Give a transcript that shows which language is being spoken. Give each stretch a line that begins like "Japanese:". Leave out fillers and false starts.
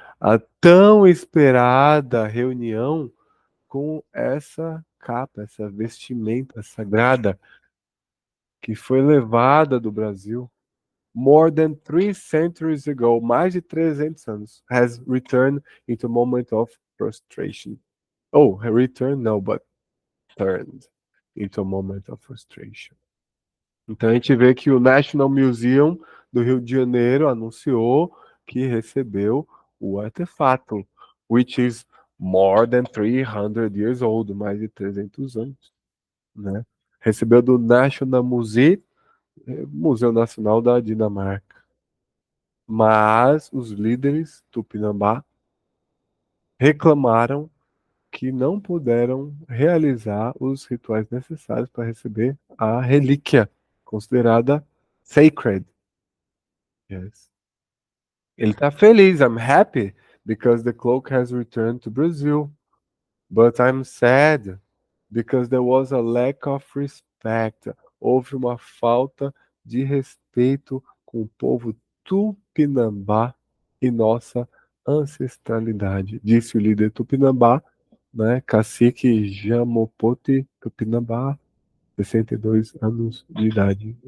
Portuguese: A tão esperada reunião com essa capa, essa vestimenta sagrada que foi levada do Brasil
English: more than 3 centuries ago,
Portuguese: mais de 300 anos,
English: has returned into a moment of frustration. Oh, returned, no, but turned into a moment of frustration.
Portuguese: Então a gente vê que o National Museum do Rio de Janeiro anunciou que recebeu o artefato,
English: which is more than 300 years old,
Portuguese: mais de 300 anos, né? Recebeu do National Museum, Museu Nacional da Dinamarca. Mas os líderes tupinambá reclamaram que não puderam realizar os rituais necessários para receber a relíquia, considerada sacred. Yes. Ele está feliz.
English: I'm happy because the cloak has returned to Brazil. But I'm sad because there was a lack of respect.
Portuguese: Houve uma falta de respeito com o povo tupinambá e nossa ancestralidade, disse o líder tupinambá, né, cacique Jamopoti Tupinambá, 62 anos de idade.